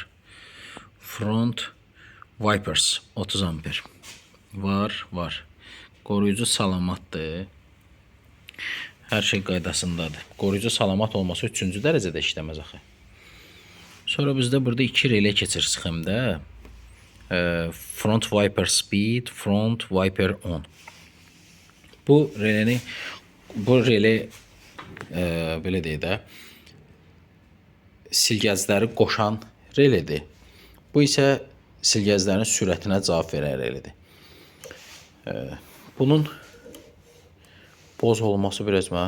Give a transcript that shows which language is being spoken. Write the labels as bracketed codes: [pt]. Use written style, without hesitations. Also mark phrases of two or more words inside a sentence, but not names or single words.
[en] Front wipers 30 amper. [az] Var. Qoruyucu salamatdır. Hər şey qaydasındadır. Qoruyucu salamat olması 3-cü dərəcədə işləməz axı. Sonra bizdə burada 2 relay keçir sxemdə. [en] Front wiper speed, front wiper on. [az] Bu relay belə deyək də silgəcləri qoşan relədir. Bu isə silgəclərin sürətinə cavab verən relədir. Bunun boz olması biraz mənə.